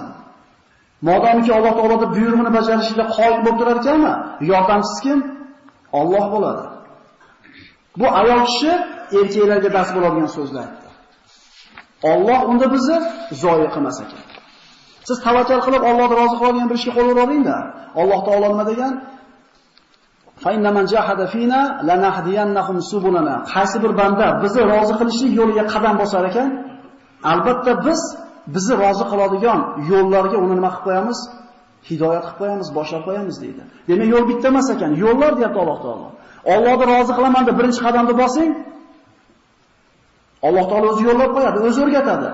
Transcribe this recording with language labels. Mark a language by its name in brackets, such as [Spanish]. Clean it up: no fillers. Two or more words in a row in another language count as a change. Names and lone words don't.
[Uzbek] Modomiki Alloh taoloning buyrug'ini bajarishga qoyil bo'lib turar ekanmi, yordamchisi kim? Alloh bo'ladi. Bu ayol kishi erkaklarga dars bo'ladigan so'zlar aytdi. Alloh unda bizni zoyi qilmas ekan. Siz tavakkal qilib Allohni rozi qiladigan bir ishga qo'l uravering-da. Alloh taolo nima degan? [Arabic] Fa inna man jahada fina lanahdiyannahum subulana. [Uzbek] Qaysi bir banda bizni rozi qilishlik yo'liga qadam bosar ekan, albatta biz bizni rozi qiladigan yo'llarga uni nima qilib qo'yamiz? Hidoyat qilib qo'yamiz, boshlab qo'yamiz deydi. Demak, yo'l bitta emas ekan, yo'llar deyapti Alloh taolo. Allohni rozi qilaman deb birinchi qadamni bosing, Alloh taolo o'zi yo'llab qo'yadi, o'zi o'rgatadi.